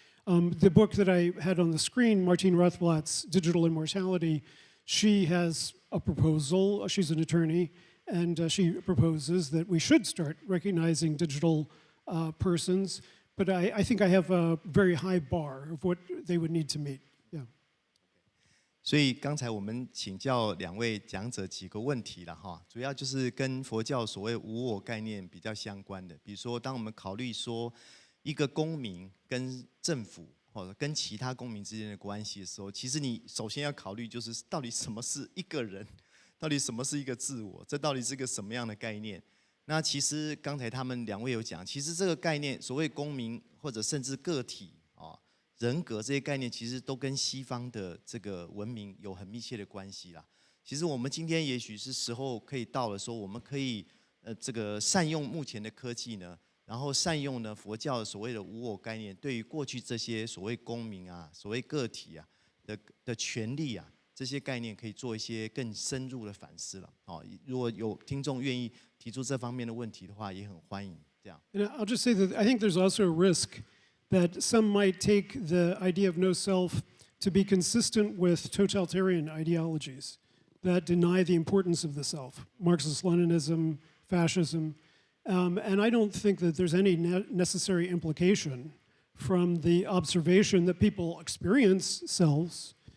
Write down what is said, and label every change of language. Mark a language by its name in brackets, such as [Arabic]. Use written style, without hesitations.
[English] The book that I had on the screen, Martine Rothblatt's Digital Immortality, she has a proposal. She's an attorney, and she proposes that we should start recognizing digital persons. But I think I have a very high bar of what they would need to meet. Yeah. [Chinese] 所以刚才我们请教两位讲者几个问题了哈，主要就是跟佛教所谓无我概念比较相关的。比如说，当我们考虑说一个公民跟政府或者跟其他公民之间的关系的时候，其实你首先要考虑就是到底什么是一个人，到底什么是一个自我，这到底是个什么样的概念？那其实刚才他们两位有讲，其实这个概念，所谓公民或者甚至个体啊、人格这些概念，其实都跟西方的这个文明有很密切的关系啦。其实我们今天也许是时候可以到了，说我们可以这个善用目前的科技呢，然后善用呢佛教所谓的无我概念，对于过去这些所谓公民啊、所谓个体啊的权利啊。这些概念可以做一些更深入的反思了。如果有听众愿意提出这方面的问题的话，也很欢迎。这样。 [English] And I'll just say that I think there's also a risk that some might take the idea of no self to be consistent with totalitarian ideologies that deny the importance of the self, Marxist-Leninism, fascism. And I don't think that there's any necessary implication from the observation that people experience selves.